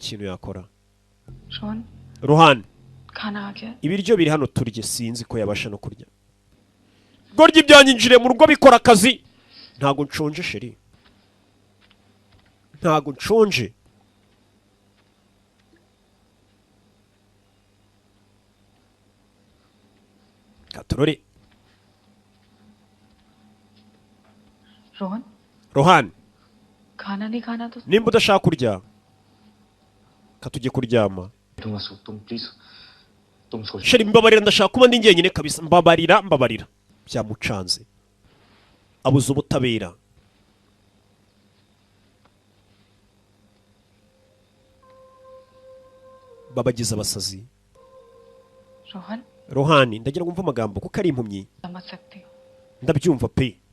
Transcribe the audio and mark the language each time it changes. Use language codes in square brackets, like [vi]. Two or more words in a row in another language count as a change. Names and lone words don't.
[rw] kintu yakora Rohan ibiryo biri hano turye sinzi ko yabasha no kurya gorya ibyanyinjire mu rugo bikora akazi ntago nshonje sheri ntago nshonje katurore Rohan [hi] खाना नहीं खाना तो [rw] nimba udashaka kurya katujye kuryama sheri mbabarira ndashaka kuba ndi njyenyine kabisa mbabarira byamucanze abuze ubutabera babagize abasazi Rohani ndagira ngo mve amagambo kuko ari impumyi ndabyumva pe